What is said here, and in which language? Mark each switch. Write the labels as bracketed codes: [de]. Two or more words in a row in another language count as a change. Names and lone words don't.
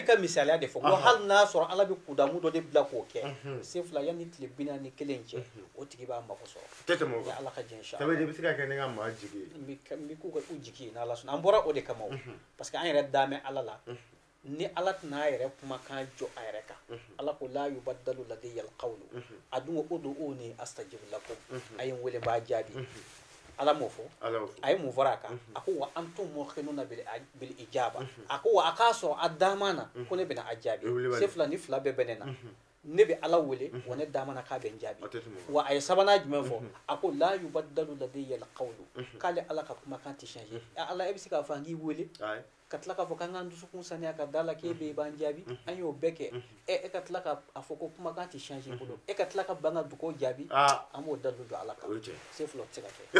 [bm] n b'i ka misaliya de fɔ ko hali n'a sɔrɔ ala bɛ kudamu dɔ de bila k'o kɛ sefula yanni tile 41 cɛ o tigi b'a mago sɔrɔ ni ala ka jɛn sa sabu de bɛ se ka kɛ ne ka maa jigi ye n bɛ k'u ka u jigi ye n'ala sɔnna an bɔra o de kama o [fr] parce que [bm] an yɛrɛ da mɛn ala la ni ala tɛna a yɛrɛ kumakan jɔ a yɛrɛ kan ala ko [ar] لا يبدل لدي القول [bm] a dun ko [ar] ادعوني أستجب لكم [bm] a ye n wele n b'a jaabi ala m'o fɔ a ye mun fɔra a kan a ko [ar] وأنتم موقنون بالإجابة [bm] a ko wa a k'a sɔrɔ a dama na ko ne bɛna a jaabi se fila ni fila bɛɛ bɛ ne na ne bɛ ala wele wa ne dama na k'a bɛ n jaabi wa a ye sabanan jumɛn fɔ a ko [ar] لا يبدل لدي القول [bm] k'ale ala ka kumakan tɛ changer ala e bɛ se k'a fɔ an k'i wele ka tila k'a fɔ k'an k'an dusukun saniya ka da la k'e bɛ i b'an jaabi an y'o bɛɛ kɛ e ka tila k'a fɔ ko kumakan tɛ changer bolo e ka tila ka ban ka dugawu jaabi an b'o dalilu don ala kan se fila o tɛ se ka kɛ.